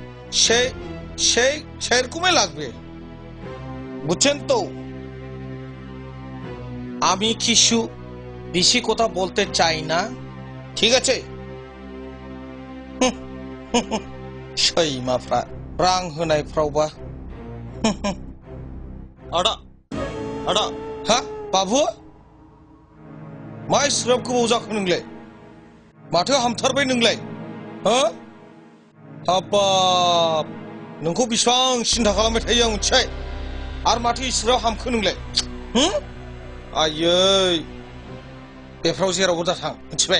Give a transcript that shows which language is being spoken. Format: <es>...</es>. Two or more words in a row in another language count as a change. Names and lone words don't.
<bn>সেরকমই লাগবে বুঝছেন তো আমি কিছু বেশি কথা বলতে চাই না ঠিক আছে সেই</bn> <brx>माफ्रा रां होनायफ्रावबा आदा हा बाबु मा इसिग्राब गोबाव जाखो नोंलाय माथो हामथारबाय नोंलाय हो हाबाब नोंखौ बेसेबां सिन्था खालामबाय थायो आं मिथिबाय आरो माथो इसिग्राब हामखो नोंलाय आयै बेफ्राव जेरावबो दा थां मिथिबाय</brx>